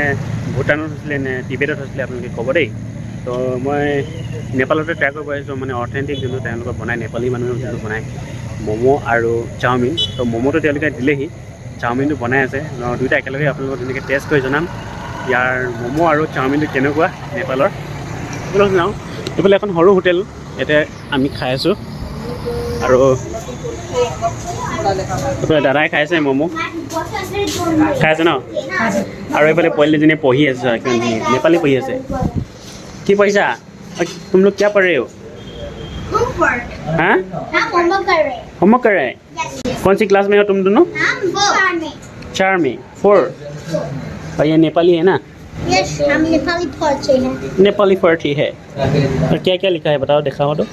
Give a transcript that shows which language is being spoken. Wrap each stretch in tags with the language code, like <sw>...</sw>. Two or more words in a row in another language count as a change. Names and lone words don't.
<as>ভূটানত হৈছিলে নে টিবেটত হৈছিলে আপোনালোকে ক'ব দেই তো মই নেপালতে ট্ৰাই কৰিব আহিছোঁ মানে অথেণ্টিক যোনটো তেওঁলোকে বনায় নেপালী মানুহে যোনটো বনায় ম'ম' আৰু চাওমিন তো ম'ম'টো তেওঁলোকে দিলেহি চাওমিনটো বনাই আছে দুইটা একেলগে আপোনালোকক ধুনীয়াকৈ টেষ্ট কৰি জনাম ইয়াৰ ম'ম' আৰু চাওমিনটো কেনেকুৱা নেপালৰ এইবিলাক যাওঁ এইফালে এখন সৰু হোটেল ইয়াতে আমি খাই আছোঁ আৰু এইফালে দাদাই খাইছে ম'ম' খাই আছে ন আৰু এইফালে পোৱালীজনীয়ে পঢ়ি আছে নেপালী পঢ়ি আছে কি পঢ়িছা</as> <hi>तुम लोग क्या पढ़ रहे हो हाँ होमवर्क कर रहे हैं कौन सी क्लास में हो तुम दोनों 4 में 4 और ये नेपाली है ना हम नेपाली पढ़ते हैं नेपाली पढ़ती है और क्या क्या लिखा है बताओ दिखाओ तो</hi>